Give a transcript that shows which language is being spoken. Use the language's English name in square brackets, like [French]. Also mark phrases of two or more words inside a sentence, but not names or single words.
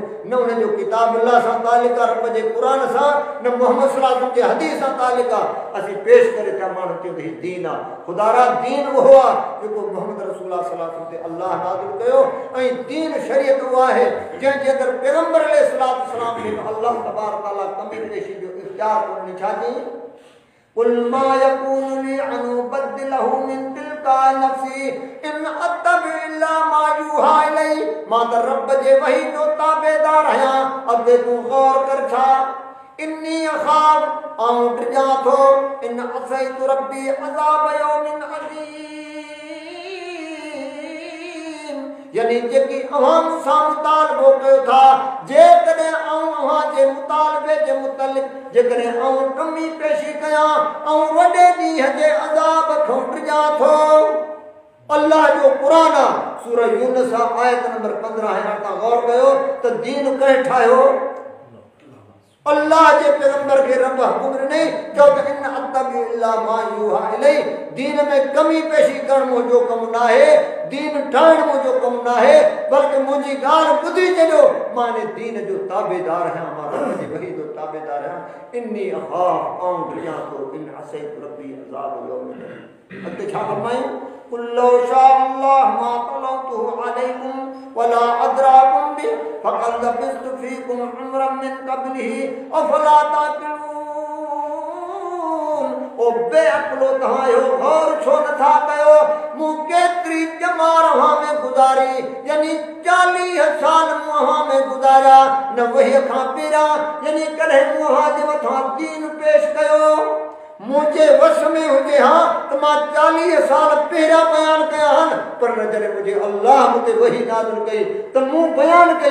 [Sindhi] न उन्हनि जो किताब अल्लाह सां तालिक़ आहे, रब जे क़ुर सां, न मोहम्मद [Arabic] صلى الله عليه وسلم [Sindhi] जे हदीस सां तालिक़ आहे। असीं पेश करे था माण्हू चयो त हीउ दीन आहे। ख़ुदारा दीन उहो आहे जेको मोहम्मद [Arabic] رسول الله صلى الله عليه وسلم [Sindhi] ते अल्लाह नाज़िल कयो, ऐं दीन शरीयत उहा आहे जंहिंजे अंदरि पैगंबर [Arabic] عليه الصلاة والسلام [Sindhi] खे [Arabic] الله تبارك وتعالى [Sindhi] कमी पेशी जो इख्तियार कोन्हे। छा चई? [Arabic] قل ما يكون لي أن أبدله من تلقاء نفسي إن أتبع إلا ما يوحى إلي, [Sindhi] मां त रब जे वही जो ताबेदार आहियां। अॻे तूं गौर कर छा? [Arabic] إني أخاف [Sindhi] आऊं डिॼां थो [Arabic] إن عصيت ربي عذاب يوم عظيم, [Sindhi] यानी जेकी अव्हां मूंसां मुतालबो कयो था, जेकॾहिं आऊं अव्हां जे मुतालबे जे मुतलिक़ जेकॾहिं आऊं कमी पेशी कयां ऐं वॾे ॾींहं जे अज़ाब खां डिॼां थो। अल्लाह जो क़ुर आहे, सूरह यूनुस आयत नंबर 15 है। तव्हां गौर कयो त दीन कंहिं ठाहियो? अल्लाह जे पैगंबर खे रब हुकुम ॾिनई चओ त [Arabic] إن أتبع إلا ما يوحى إلي, [Sindhi] दीन में कमी पेशी करण मुंहिंजो कमु न आहे, दीन ठाहिण मुंहिंजो कमु न आहे, बल्कि मुंहिंजी ॻाल्हि ॿुधी छॾियो, मां इन दीन जो ताबेदार आहियां, मां रब जे वही जो ताबेदार आहियां। [Arabic] إني أخاف [Sindhi] आऊं डिॼां थो [Arabic] إن عصيت ربي عذاب يوم عظيم. [Sindhi] अॻिते छा फरमायूं? [Arabic] قل لو شاء الله ما تلوته عليكم ولا أدراكم به فقد لبثت فيكم عمرا من قبله أفلا تعقلون. [Sindhi] ओ बेअक़लो तव्हां गौर छो नथा कयो? मूं केतिरी ॼमार अव्हां में गुज़ारी, यानी 40 साल मूं अव्हां में गुज़ारिया, न वहीअ खां पहिरियां, यानी कॾहिं मूं अव्हां जे मथां दीन पेश कयो मुझे वश में हुजे हां तो मां 40 साल पहिरियां बयान कया हन, पर न जॾहिं मुझे अल्लाह मुते वही नाज़िल कई तो मूं बयान कई।